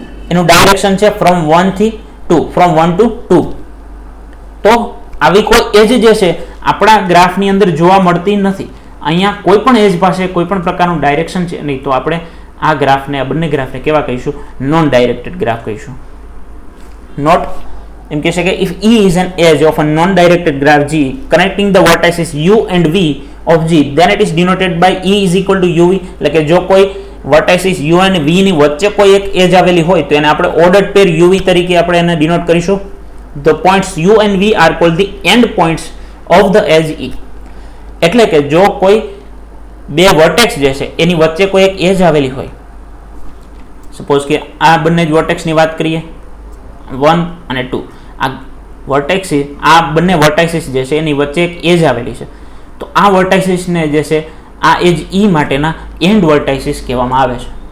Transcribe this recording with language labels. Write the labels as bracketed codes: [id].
[gu] એનું ડાયરેક્શન છે ફ્રોમ 1 થી 2, ફ્રોમ 1 ટુ 2. તો આવી કોઈ એજ જે છે આપણા ગ્રાફની અંદર જોવા મળતી નથી. અહીંયા કોઈ પણ એજ પાસે કોઈ પણ પ્રકારનું ડાયરેક્શન છે નહીં, તો આપણે આ ગ્રાફને, આ બંને ગ્રાફને કેવા કહીશું? નોન ડાયરેક્ટેડ ગ્રાફ કહીશું. નોટ એમ કહે છે કે [en] If E is an edge of a non-directed graph G connecting the vertices U and V of G, then it is denoted by E is equal to UV. [gu] એટલે કે જો કોઈ વર્ટાઇસિસ U અને V ની વચ્ચે કોઈ એક એજ આવેલી હોય તો એને આપણે ઓર્ડર્ડ પેર UV તરીકે આપણે એને ડિનોટ કરીશું. [en] The points U and V are called the end points of the edge E. [gu] એટલે કે જો કોઈ બે વર્ટેક્સ જે છે એની વચ્ચે કોઈ એક એજ આવેલી હોય, સપોઝ કે આ બંને જ વર્ટેક્સની વાત કરીએ, 1 અને 2, આ વર્ટેક્સિસ, આ બંને વર્ટાઇસિસ જે છે એની વચ્ચે એક એજ આવેલી છે, તો આ વર્ટાઇસિસને જે છે આ એજ E માટેના એન્ડ વર્ટાઇસિસ કહેવામાં આવે છે.